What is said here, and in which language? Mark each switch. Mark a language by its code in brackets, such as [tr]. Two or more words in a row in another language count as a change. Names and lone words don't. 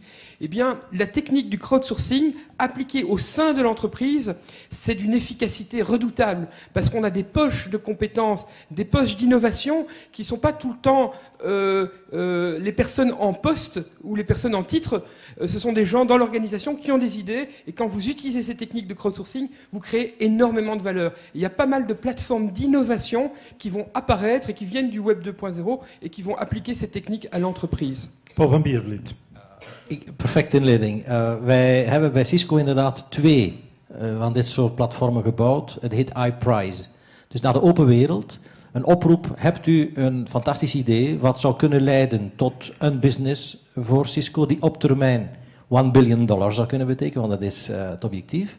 [fr] Eh bien, la technique du crowdsourcing, appliquée au sein de l'entreprise, c'est d'une efficacité redoutable, parce qu'on a des poches de compétences, des poches d'innovation qui ne sont pas tout le temps les personnes en poste ou les personnes en titre. Ce sont des gens dans l'organisation qui ont des idées, et quand vous utilisez ces techniques de crowdsourcing, vous créez énormément de valeur. Il y a pas mal de plateformes d'innovation qui vont apparaître et qui viennent du Web 2.0 et qui vont appliquer ces techniques à l'entreprise. Paul van Biervliet. [nl] Perfecte inleiding. Wij hebben bij Cisco inderdaad 2 van dit soort platformen gebouwd. Het heet iPrize. Dus naar de open wereld. Een oproep, hebt u een fantastisch idee wat zou kunnen leiden tot een business voor Cisco die op termijn $1 billion zou kunnen betekenen, want dat is het objectief.